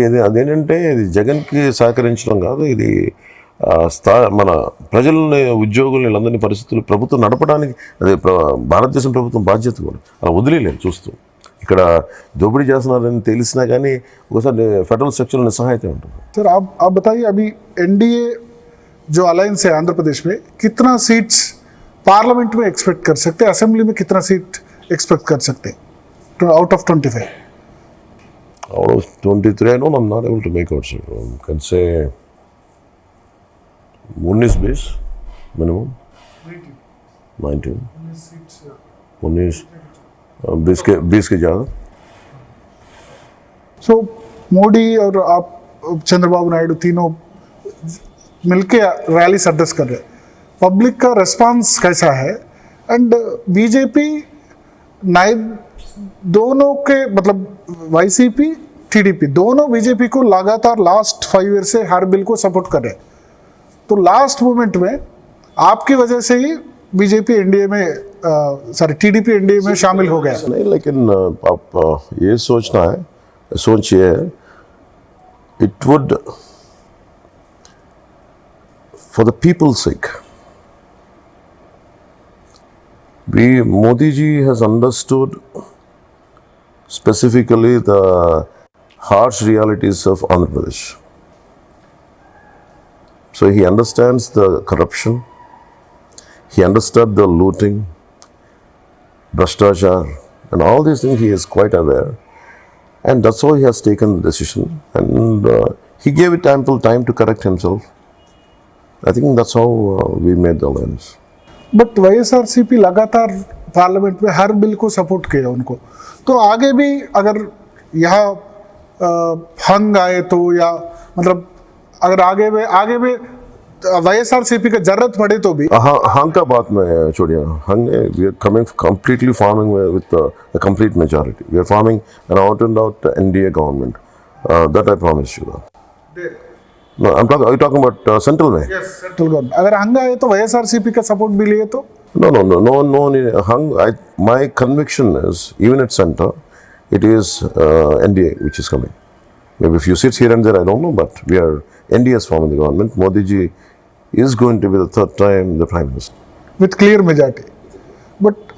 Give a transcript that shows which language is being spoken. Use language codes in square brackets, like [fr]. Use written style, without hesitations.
[te] అదేంటంటే ఇది జగన్కి సహకరించడం కాదు, ఇది మన ప్రజల్ని ఉద్యోగుల్ని వీళ్ళందరినీ పరిస్థితులు ప్రభుత్వం నడపడానికి అదే భారతదేశం ప్రభుత్వం బాధ్యత కూడా అలా వదిలేలేదు చూస్తూ. ఇక్కడ దోపిడీ చేస్తున్నారని తెలిసినా కానీ ఒకసారి ఫెడరల్ స్ట్రక్చర్ నిస్సహాయత ఉంటుంది. [hi] सर आप बताइए, अभी एनडीए जो अलायंस है आंध्र प्रदेश में कितना सीट्स पार्लियामेंट में एक्सपेक्ट कर सकते हैं, असेंबली में कितना सीट एक्सपेक्ट कर सकते हैं out of 25? [en] Out of 23, I know I'm not able to make out. So I can say 19 base minimum. 19. [hi] 19 20 के ज़्यादा. सो मोदी और आप चंद्रबाबू नायडू तीनों मिलके रैलीस एड्रेस कर रहे हैं, पब्लिक का रिस्पांस कैसा है? एंड बीजेपी दोनों के मतलब वाईसीपी टीडीपी दोनों बीजेपी को लगातार लास्ट 5 years से हर बिल को सपोर्ट कर रहे हैं. तो लास्ट मोमेंट में आपकी वजह से ही बीजेपी एनडीए में टीडीपी एनडीए में शामिल हो गया. नहीं, लेकिन आप ये सोचना है, सोचिए [en] It would for the people's sake. Modi ji has understood specifically the harsh realities of Andhra Pradesh. So he understands the corruption, he understood the looting, Bhrashtachar, and all these things he is quite aware. And that's why he has taken the decision. And he gave it ample time to correct himself. I think that's how we made the alliance. [hi] But YSRCP लगातार parliament में हर bill को support किया उनको, तो आगे भी अगर यहाँ हंग आए तो, या मतलब अगर आगे में वाईएसआरसीपी का जरूरत पड़े तो भी हंग का बात में छोड़िए. [en] Hung we are coming completely forming with the complete majority. We are forming an out and out NDA government. That I promise you. No, are you talking about central में? Yes, central government. [hi] अगर हंग आए तो YSRCP का support भी लिए तो? [en] No. Hung. My conviction is even at center, it is NDA which is coming. Maybe a few seats here and there, I don't know, but we are NDA is forming the government. Modi ji is going to be the third time the Prime Minister. with clear majority. But